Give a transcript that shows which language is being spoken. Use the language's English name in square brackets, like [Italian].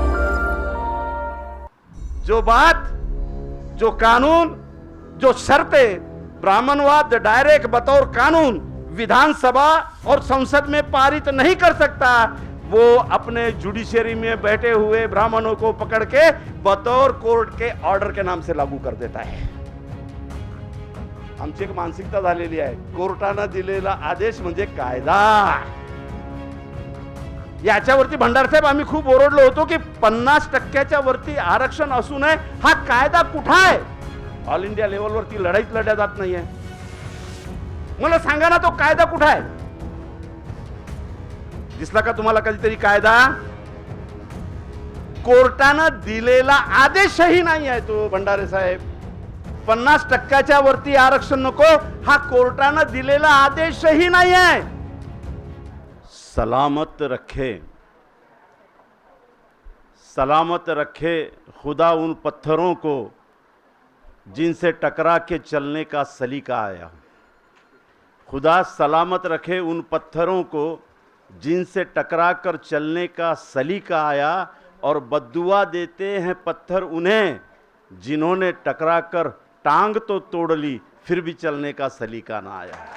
[Hindi] जो बात, जो कानून, जो शर्तें ब्राह्मणवाद डायरेक्ट बतौर कानून विधानसभा और संसद में पारित नहीं कर सकता, वो अपने जुडिशरी में बैठे हुए ब्राह्मणों को पकड़ के बतौर कोर्ट के ऑर्डर के नाम से लागू कर देता है। [Marathi] आमची एक मानसिकता झालेली आहे, कोर्टानं दिलेला आदेश म्हणजे कायदा। याच्यावरती भंडारसाहेब आम्ही खूप ओरडलो होतो की 50% वरती आरक्षण असू नये, हा कायदा कुठं आहे? ऑल इंडिया लेवलवरती लढाईच लढल्या जात नाहीये। मला सांगा ना, तो कायदा कुठं आहे? दिसला का तुम्हाला कधीतरी कायदा? कोर्टानं दिलेला आदेशही नाही आहे तो भंडारे साहेब। 50% वरती आरक्षण नको, हा कोर्टानं दिलेला आदेशही नाही आहे। [Hindi] सलामत रखे, सलामत रखे खुदा उन पत्थरों को जिनसे टकरा के चलने का सलीका आया। खुदा सलामत रखे उन पत्थरों को जिनसे टकरा कर चलने का सलीका आया, और बद्दुआ देते हैं पत्थर उन्हें जिन्होंने टकरा कर टांग तो तोड़ ली, फिर भी चलने का सलीका ना आया।